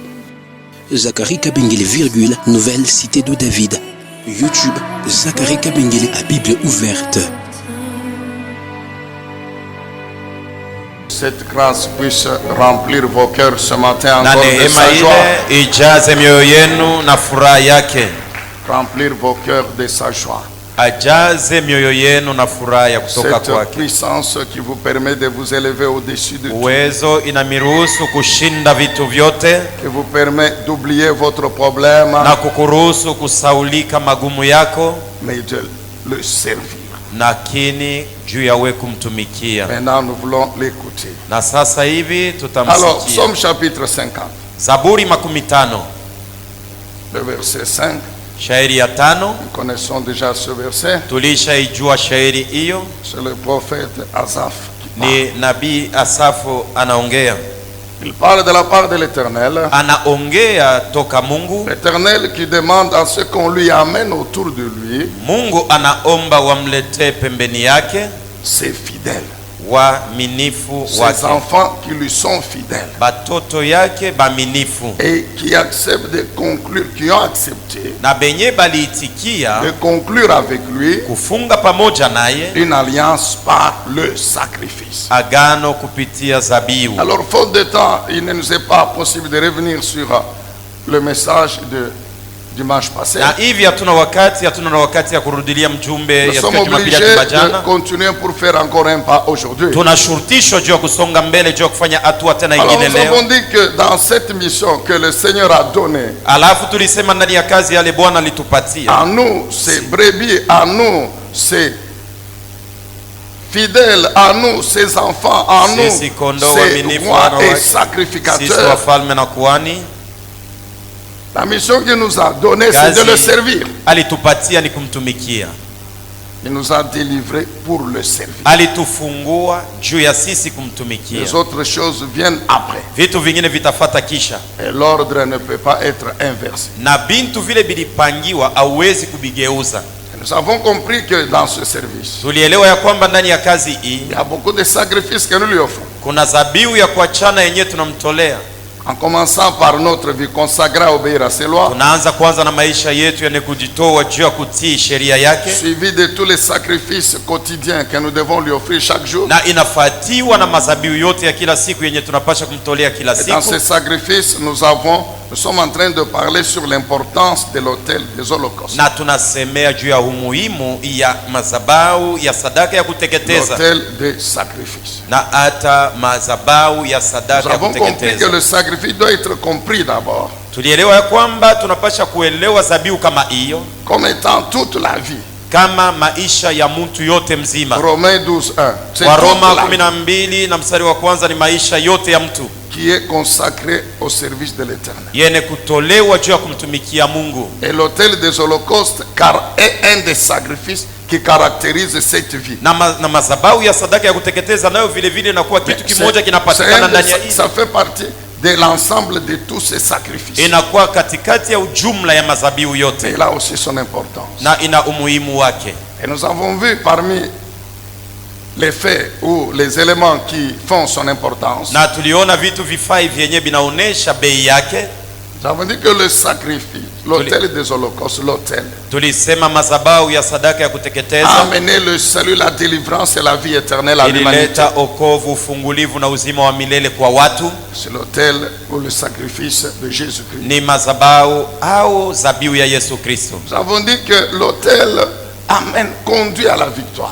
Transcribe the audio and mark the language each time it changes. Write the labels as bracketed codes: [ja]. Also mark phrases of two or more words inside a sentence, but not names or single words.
[fr] Zacharie Kabengele, Nouvelle Cité de David. YouTube, Zacharie Kabengele à Bible ouverte. Cette grâce puisse remplir vos cœurs ce matin encore de sa joie. [sw] Ijaze mioyo yenu na furaha yake. [fr] Remplir vos cœurs de sa joie. [sw] Ajaze mioyo yenu na furaha ya kutoka [fr] Cette [sw] kwake. [fr] puissance qui vous permet de vous élever au-dessus de tout. [sw] Uwezo inamiruhusu kushinda vitu vyote [fr] Qui vous permet d'oublier votre problème, [sw] na kukuruhusu kusaulika magumu yako, [fr] mais de le servir. [sw] lakini juu ya wewe kumtumikia. [fr] Maintenant, nous voulons l'écouter. [sw] Na sasa hivi [fr] Alors, [sw] tutamsikia. [fr] Psaume chapitre 50, [sw] Zaburi 50, [fr] le verset 5. [sw] shairi ya 5. [fr] Nous connaissons déjà ce verset. [sw] Tulishaijua shairi hiyo, [fr] C'est le prophète Asaph qui parle. [sw] ni nabii Asafu anaongea. [fr] Il parle de la part de l'Éternel. [sw] Anaongea toka Mungu. [fr] L'Éternel qui demande à ce qu'on lui amène autour de lui [sw] Mungu anaomba wamletee pembeni yake [fr] ses fidèles, [sw] waaminifu [fr] ses [sw] wake, [fr] enfants qui lui sont fidèles [sw] batoto yake baminifu, [fr] et qui acceptent de conclure, qui ont accepté [sw] na benye baliitikia [fr] de conclure avec lui [sw] kufunga pamoja naye [fr] une alliance par le sacrifice. [sw] agano kupitia zabiu. [fr] Alors, faute de temps, il ne nous est pas possible de revenir sur le message de dimanche passé. [sw] Na hivi hatuna na wakati ya kurudilia mjumbe [fr] Nous [sw] ya [fr] sommes [sw] siku ya Jumapili [fr] obligés [sw] ya [fr] de [sw] jana. [fr] continuer pour faire encore un pas aujourd'hui. [sw] Tunashurutishwa juu ya kusonga mbele, juu ya kufanya hatua tena [fr] Alors, [sw] ingine [fr] nous avons [sw] leo. [fr] dit que dans cette mission que le Seigneur a donnée, [sw] Alafu tulisema ndani ya kazi yale Bwana alitupatia, [fr] à nous, ces brebis, à nous, ces fidèles, à nous, ces enfants, à nous, [sw] sisi kondoo [fr] ces [sw] waaminifu [fr] rois [sw] wana [fr] et [sw] wake, sisi [fr] sacrificateurs. [sw] wafalme na kuhani. [fr] La mission qu'il nous a donnée, c'est de le servir. [sw] Alitupatia ni kumtumikia. [fr] Il nous a délivrés pour le servir. [sw] Alitufungua juu ya sisi kumtumikia. [fr] Les autres choses viennent après. [sw] Vitu vingine vitafata kisha, [fr] Et l'ordre ne peut pas être inversé. [sw] na bintu vile bilipangiwa hauwezi kubigeuza. [fr] Et nous avons compris que dans ce service, [sw] Tulielewa ya kwamba ndani ya kazi hii [fr] il y a beaucoup de sacrifices que nous lui offrons. [sw] kuna zabiu ya kuachana yenyewe tunamtolea. [fr] En commençant par notre vie consacrée à obéir à ses lois, [sw] Tunaanza kwanza na maisha yetu yenye kujitoa juu ya kutii sheria yake, [fr] suivi de tous les sacrifices quotidiens que nous devons lui offrir chaque jour. [sw] na inafuatiwa na mazabiu yote ya kila siku yenye tunapasha kumtolea kila [fr] Et dans [sw] siku. [fr] ces sacrifices, nous sommes en train de parler sur l'importance de l'autel des holocaustes. [sw] Na tunasemea juu ya umuhimu ya mazabau ya sadaka ya kuteketeza, [fr] L'autel des sacrifices. [sw] na hata mazabau ya [fr] Nous [sw] sadaka ya [fr] avons compris que [sw] kuteketeza. [fr] le sacrifice doit être compris d'abord [sw] Tulielewa ya kwamba tunapasha kuelewa zabiu kama hiyo [fr] comme étant toute la vie. [sw] kama maisha ya mtu yote mzima. [fr] Romains 12:1. C'est [sw] Waroma [fr] toute la vie [sw] 12 na mstari wa kwanza ni maisha yote ya mtu [fr] qui est consacrée au service de l'Éternel. [sw] yene kutolewa juu ya kumtumikia Mungu. [fr] Et l'autel des holocaustes car est un des sacrifices qui caractérise cette vie. [sw] Na mazabau ya sadaka ya kuteketeza nayo vile vile inakuwa kitu kimoja kinapatikana ndani ya hili. [fr] Ça fait partie de l'ensemble de tous ces sacrifices. [sw] Inakuwa katikati ya ujumla ya mazabiu [fr] Et [sw] yote, [fr] là aussi son importance. [sw] na ina umuhimu wake. [fr] Et nous avons vu parmi les faits ou les éléments qui font son importance, [sw] Na tuliona vitu vifai vyenye vinaonesha bei yake. [fr] nous avons dit que le sacrifice, l'autel des holocaustes, l'autel, [sw] Tulisema mazabau ya sadaka ya [fr] a [sw] kuteketeza [fr] amené le salut, la délivrance et la vie éternelle à l'humanité. [sw] ilileta okovu, ufungulivu na uzima wa milele kwa watu. [fr] C'est l'autel ou le sacrifice de Jésus-Christ. [sw] Ni mazabau au zabiu ya Yesu Kristo. [fr] Nous avons dit que l'autel amène, conduit à la victoire.